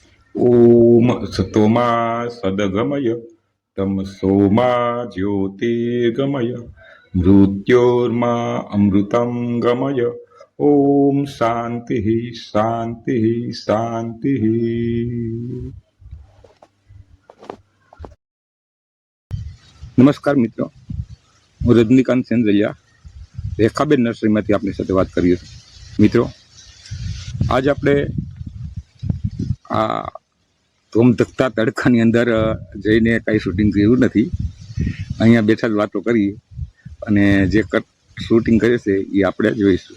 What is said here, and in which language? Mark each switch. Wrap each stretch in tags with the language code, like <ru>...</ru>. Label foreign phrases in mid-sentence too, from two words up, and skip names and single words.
<sa>ओम सतोमा सदगमय तमसोमा ज्योतिर्गमय मृत्योर्मा अमृतं गमय। ओम शांति शांति शांति।</sa> <hi>नमस्कार मित्रों,</hi> <gu>હું રજનીકાંત સેન્દ્રલિયા રેખાબેન નર્સરીમાંથી આપની સાથે વાત કરીએ છીએ। મિત્રો, આજ આપણે આ ધોમધકતા તડકાની અંદર જઈને કાંઈ શૂટિંગ કર્યું નથી। અહીંયા બેઠા જ વાતો કરી અને જે શૂટિંગ કરે છે એ આપણે જોઈશું।</gu>